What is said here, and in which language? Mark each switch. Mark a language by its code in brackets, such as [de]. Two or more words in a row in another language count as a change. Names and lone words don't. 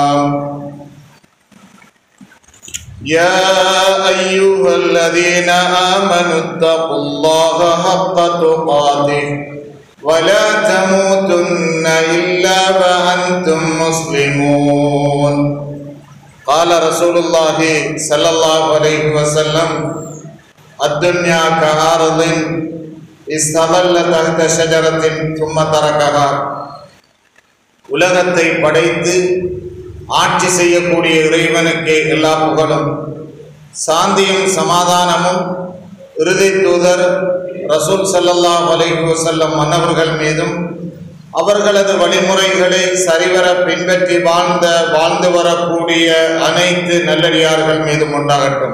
[ar] يا أيها الذين آمنوا اتقوا الله حق تقاته ولا تموتن إلا وأنتم مسلمون قال رسول الله صلى الله عليه وسلم الدنيا كعرض استظل تحت شجرة ثم تركها. [ta] உலகத்தை படைத்து ஆட்சி செய்யக்கூடிய இறைவனுக்கே எல்லா புகழும், சாந்தியும் சமாதானமும் இறுதி தூதர் ரசூல் [ar] صلى الله عليه وسلم [ta] மன்னவர்கள் மீதும் அவர்களது வழிமுறைகளை சரிவர பின்பற்றி வாழ்ந்து வரக்கூடிய அனைத்து நல்லடியார்கள் மீதும் உண்டாகட்டும்.